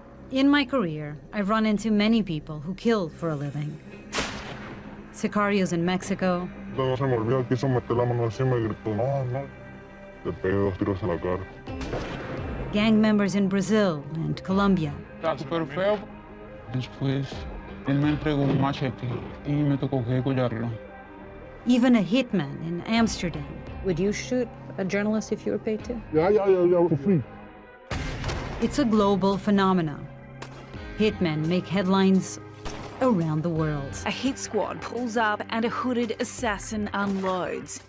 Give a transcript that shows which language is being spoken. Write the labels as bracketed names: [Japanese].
[English] In my career, I've run into many people who kill for a living. Sicarios in Mexico. [Spanish] No se me olvida, quiso meter la mano encima y gritó, no. Le pegué 2 tiros en la cara. [English] Gang members in Brazil and Colombia. [Spanish] Tá super feo. Después, él me entregó un machete y me tocó que collarlo. [English] Even a hitman in Amsterdam. Would you shoot a journalist if you were paid to? Yeah, for free. It's a global phenomenon. Hitmen make headlines around the world. A hit squad pulls up and a hooded assassin unloads.